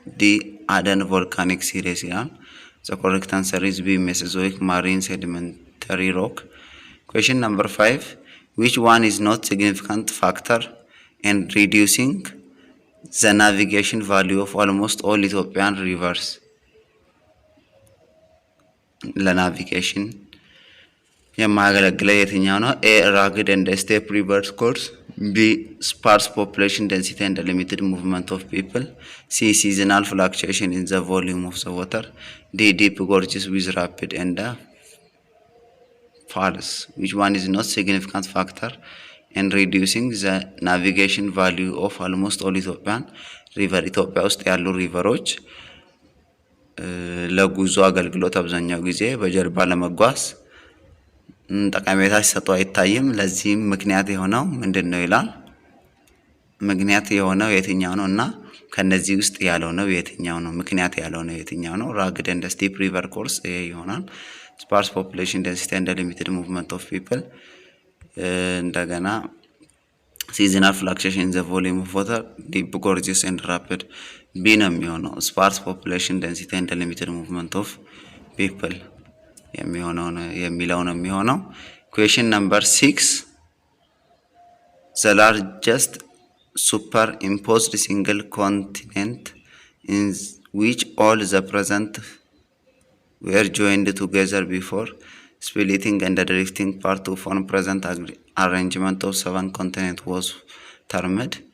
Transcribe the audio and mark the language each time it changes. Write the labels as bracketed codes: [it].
[en] D, Aden volcanic series ይላል። The correct answer is B, Mesozoic marine sedimentary rock. Question number 5, which one is not significant factor in reducing the navigation value of almost all Ethiopian rivers? [am] ለናቪጌሽን የማያገለግለው የትኛው ነው? [en] A, rugged and steep river course. B, sparse population density and limited movement of people. C, seasonal fluctuation in the volume of the water. D, deep gorges with rapid and falls. Which one is not significant factor in reducing the navigation value of almost all Ethiopian river? [am] ኢትዮጵያ ውስጥ ያሉ ሪቨሮች ለጉዞ አገልግሎት አብዛኛው ጊዜ በጀልባ ለመጓዝ ጠቀሜታ ሲሰጡ አይታይም። ለዚህም ምክንያት የሆነው ምንድነው ይላል። ምክንያት የሆነው የትኛው ነው እና ከነዚህ ውስጥ ያለው ነው የትኛው ነው? ምክንያት ያለው ነው የትኛው ነው? [en] rugged and steep river course [am] ይሄ ይሆናል። [en] sparse population density and limited movement of people እንደገና seasonal fluctuation in the volume of water, deep gorges and rapid. B [am] ነው የሚሆነው [en] sparse population density and limited movement of people [am] የሚለው ነው የሚሆነው። [en] Question number 6, the largest superimposed single continent in which all the present were joined together before splitting and drifting part to form present arrangement of 7 continents was termed.